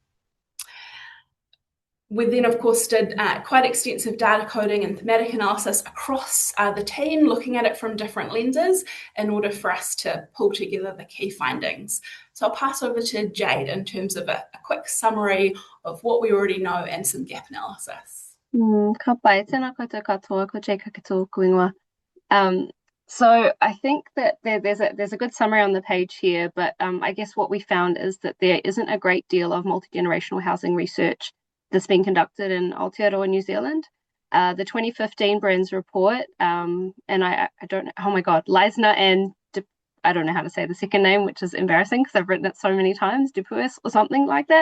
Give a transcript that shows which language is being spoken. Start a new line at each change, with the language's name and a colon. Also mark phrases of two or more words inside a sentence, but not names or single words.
English: We then, of course, did quite extensive data coding and thematic analysis across the team, looking at it from different lenses in order for us to pull together the key findings. So I'll pass over to Jade in terms of a quick summary of what we already know and some gap analysis.
Māori: Ka pai, tēnā koutou katoa, ko Jade Kake tō kuingoa.
English: So I think that there's a good summary on the page here, but I guess what we found is that there isn't a great deal of multi-generational housing research that's been conducted in Aotearoa New Zealand. The 2015 BRANZ report, and I don't know, oh my God, Leisner and I don't know how to say the second name, which is embarrassing because I've written it so many times, Dupuis or something like that.